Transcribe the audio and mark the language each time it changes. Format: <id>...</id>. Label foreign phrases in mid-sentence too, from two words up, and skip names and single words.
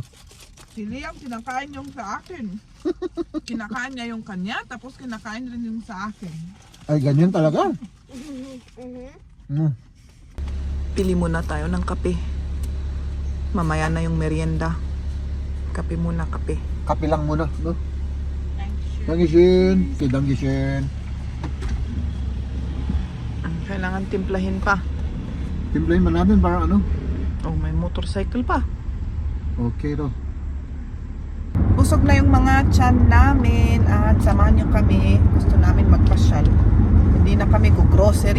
<tl>Si Liam, kinakain yung sa akin. Kinakain niya yung kanya, tapos kinakain rin yung sa akin. Ay, ganyan talaga. Pili muna tayo ng kape. Mamaya na yung merienda. Kape muna, kape. Kape lang muna. No?</tl> <de>Dankeschön. Okay, dankeschön.</de> <tl>Kailangan timplahin pa. Timplahin ba natin para ano? Oh, may motorcycle pa. Okay to. Busog na yung mga tiyan namin at samahan niyo kami. Gusto namin magpasyal. Hindi na kami grocery.</tl>